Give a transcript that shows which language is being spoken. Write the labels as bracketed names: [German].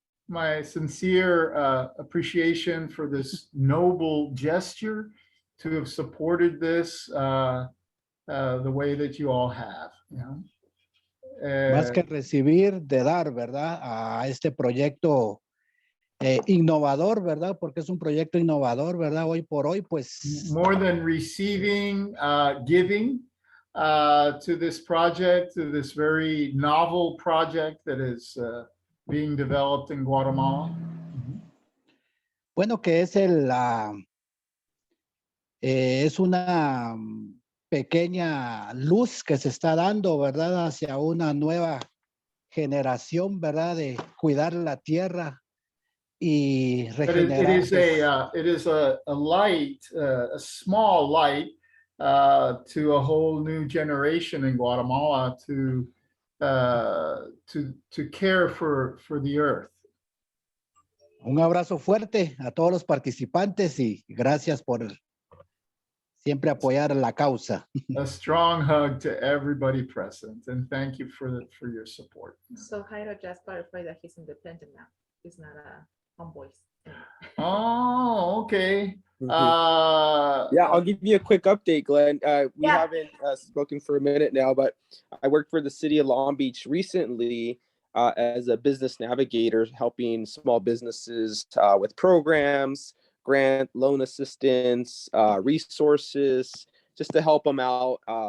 [English] my sincere appreciation for this noble gesture to have supported this the way that you all have. You know? [Spanish] Más que recibir, de dar, ¿verdad? A este proyecto innovador, ¿verdad? Porque es un proyecto innovador, ¿verdad? Hoy por hoy, pues. More than receiving, giving to this project, to this very novel project that is being developed in Guatemala. Bueno, que es es una pequeña luz que se está dando, ¿verdad? Hacia una nueva generación, ¿verdad? De cuidar la tierra y [English] But [Spanish] regenerar. [English] it is a light, a small light to a whole new generation in Guatemala to care for the earth. [Spanish] Un abrazo fuerte a todos los participantes y gracias por siempre apoyar la causa. [English] A strong hug to everybody present, and thank you for your support. So Jairo just clarified that he's independent now. He's not a homeboy. Oh, okay. Yeah, I'll give you a quick update, Glenn. We Yeah. haven't spoken for a minute now, but I worked for the city of Long Beach recently as a business navigator, helping small businesses with programs, grant, loan assistance, resources, just to help them out.